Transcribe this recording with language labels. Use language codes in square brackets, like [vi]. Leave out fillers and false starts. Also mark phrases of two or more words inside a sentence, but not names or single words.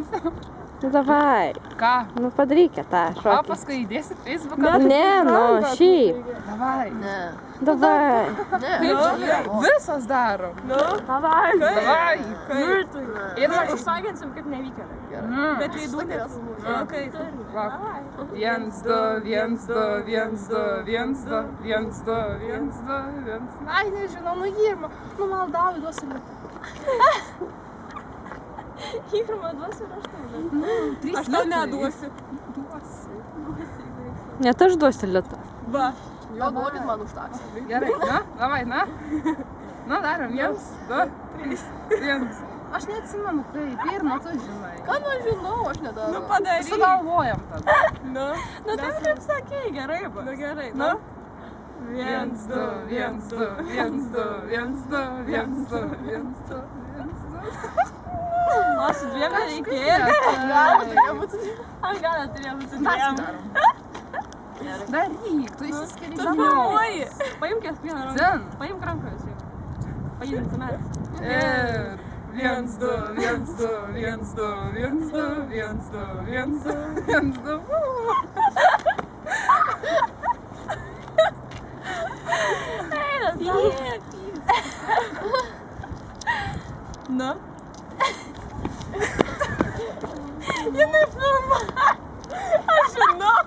[lt] Nu davai. Ką? Nu padarykit tą O, šokį. paskui įdėsi Facebooką? Ne, nu, šiaip. Davai. Ne. Davai. Taip, visos darom. Davai. Davai. Ir užsakinsim kaip nevykėlė. Bet veidų Va. Viens, du, viens, du, viens, du, viens, du, viens, du, viens, du, viens. Ai, nežinau, nu Irma, nu maldauju, duosi lietą. Irma, duosi ir aš tau. Aš tau neduosiu. Duosi. Net aš duosiu litą. Va. Gal duokit man už taksą. Gerai, na, davai, na. Na, darom, viens, du, trys, viens. Aš neatsimenu kaip, Irma, tu žinai. Ką nu žinau, aš nedarau. Padaryk. Sugalvojam tada. Nu tai kaip sakei, gerai bus. Nu gerai, nu. Viens, du, viens, du, viens, du, viens, du, viens, du, viens, du, viens, du. O su dviem nereikėjo. Aš gal neturėjau su dviem. Daryk, tu įsiskiri Tu žemai. filmuoji. Paimk kiekvieną ranką. Zen. Paimk ranką visų. Pajudink sumelės. Ir viens, du, viens, du, viens, du, viens, du, viens, du, viens, du, viens, du. Nu. Jinai filmuoja. Aš žinau.